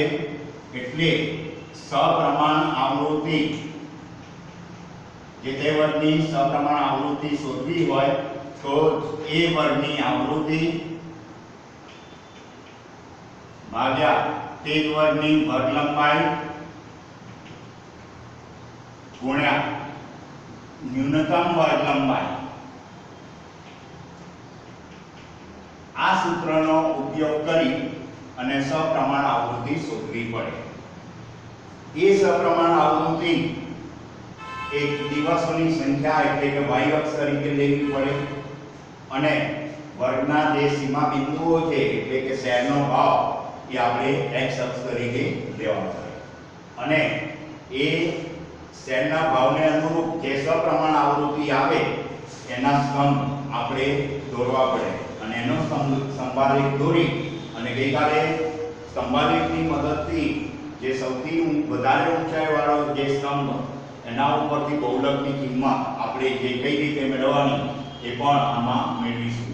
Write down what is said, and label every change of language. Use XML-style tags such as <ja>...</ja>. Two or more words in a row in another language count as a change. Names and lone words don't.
<gu>એટલે સપ્રમાણ આવૃત્તિ જે તે વર્ગની સપ્રમાણ આવૃત્તિ શોધવી હોય તો એ વર્ગની આવૃત્તિ ભાગ્યા તે જ વર્ગની વર્ગ લંબાઈ ગુણ્યા ન્યૂનતમ વર્ગ લંબાઈ। આ સૂત્રનો ઉપયોગ કરી અને સપ્રમાણ આવૃત્તિ શોધવી પડે। એ સપ્રમાણ આવૃત્તિ એક દિવસોની સંખ્યા એટલે કે y અક્ષ તરીકે લેવી પડે અને વર્ગના જે સીમા બિંદુઓ છે એટલે કે શેરનો ભાવ એ આપણે x અક્ષ તરીકે લેવાનો છે અને એ શેરના ભાવને અનુરૂપ જે સપ્રમાણ આવૃત્તિ આવે એના સ્તંભ આપણે દોરવા પડે અને એનો સ્તંભાલેખ દોરી અને ગઈકાલે સ્તંભાલેખની મદદથી જે સૌથી વધારે ઊંચાઈવાળો જે સ્તંભ એના ઉપરથી બહુલકની કિંમત આપણે જે કઈ રીતે મેળવવાની એ પણ આમાં મેળવીશું।</gu>